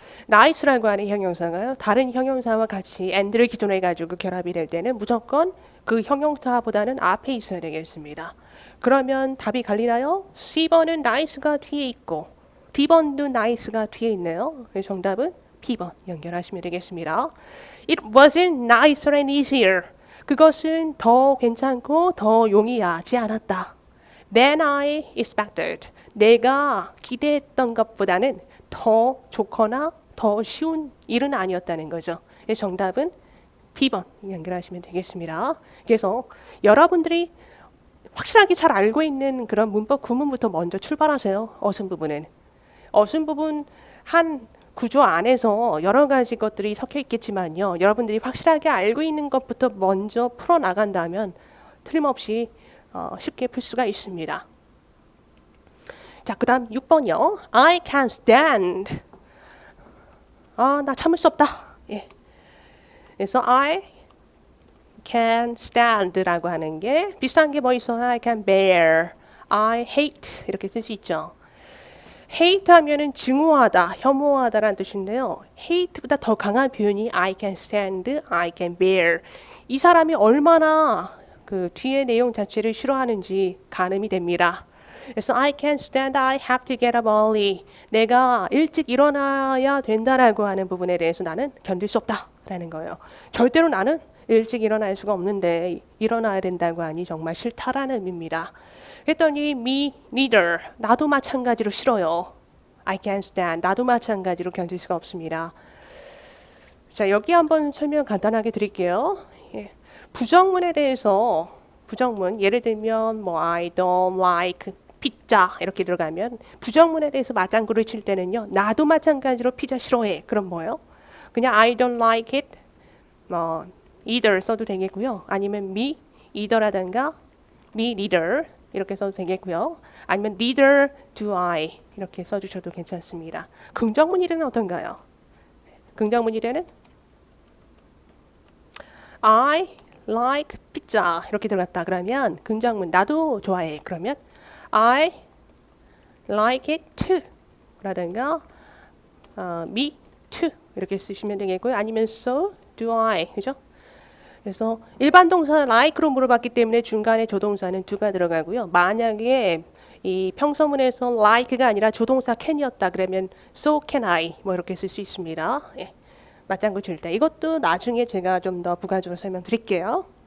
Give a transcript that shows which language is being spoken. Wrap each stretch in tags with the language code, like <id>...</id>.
<ko>nice라고 하는 형용사가요. 다른 형용사와 같이 and를 기준으로 해가지고 결합이 될 때는 무조건 그 형용사보다는 앞에 있어야 되겠습니다. 그러면 답이 갈리나요? C번은 nice가 뒤에 있고 D번도 nice가 뒤에 있네요. 그래서 정답은 B번 연결하시면 되겠습니다.</ko> <en>It wasn't nicer and easier.</en> <ko>그것은 더 괜찮고 더 용이하지 않았다.</ko> <en>Than I expected.</en> <ko>내가 기대했던 것보다는 더 좋거나 더 쉬운 일은 아니었다는 거죠. 그래서 정답은 B번 연결하시면 되겠습니다. 그래서 여러분들이 확실하게 잘 알고 있는 그런 문법 구문부터 먼저 출발하세요. 어순 부분은. 어순 부분 한 구조 안에서 여러 가지 것들이 섞여 있겠지만요. 여러분들이 확실하게 알고 있는 것부터 먼저 풀어나간다면 틀림없이 쉽게 풀 수가 있습니다. 자, 그 다음 6번이요.</ko> <en>I can't stand.</en> <ko>나 참을 수 없다. 예. 그래서 I can stand라고 하는 게 비슷한 게 뭐 있어요?</ko> <en>I can bear, I hate</en> <ko>이렇게 쓸 수 있죠. hate 하면은 증오하다, 혐오하다라는 뜻인데요. hate보다 더 강한 표현이</ko> <en>I can stand, I can bear.</en> <ko>이 사람이 얼마나 그 뒤에 내용 자체를 싫어하는지 가늠이 됩니다.</ko> <en>그래서 I can't stand, I have to get up early.</en> <ko>내가 일찍 일어나야 된다라고 하는 부분에 대해서 나는 견딜 수 없다라는 거예요. 절대로 나는 일찍 일어날 수가 없는데 일어나야 된다고 하니 정말 싫다라는 의미입니다. 그랬더니</ko> <en>me neither.</en> <ko>나도 마찬가지로 싫어요.</ko> <en>I can't stand.</en> <ko>나도 마찬가지로 견딜 수가 없습니다. 자, 여기 한번 설명 간단하게 드릴게요. 예. 부정문에 대해서 부정문 예를 들면 뭐</ko> <en>I don't like</en> <ko>피자 이렇게 들어가면 부정문에 대해서 맞장구를 칠 때는요. 나도 마찬가지로 피자 싫어해. 그럼 뭐예요?</ko> <en>그냥 I don't like it.</en> <ko>either 써도 되겠고요. 아니면</ko> <en>me either</en> <ko>라든가</ko> <en>me neither</en> <ko>이렇게 써도 되겠고요. 아니면</ko> <en>neither do I</en> <ko>이렇게 써주셔도 괜찮습니다. 긍정문일에는 어떤가요? 긍정문일에는</ko> <en>I like pizza</en> <ko>이렇게 들어갔다 그러면 긍정문 나도 좋아해. 그러면</ko> <en>I like it too</en> <ko>라든가</ko> <en>me too</en> <ko>이렇게 쓰시면 되겠고요.</ko> <en>아니면 so do I</en> <ko>그죠? 그래서 일반 동사 like로 물어봤기 때문에 중간에 조동사는 do가 들어가고요. 만약에 이 평서문에서 like가 아니라 조동사 can이었다 그러면</ko> <en>so can I</en> <ko>뭐 이렇게 쓸 수 있습니다. 예. 맞장구 칠 때 이것도 나중에 제가 좀 더 부가적으로 설명드릴게요.</ko>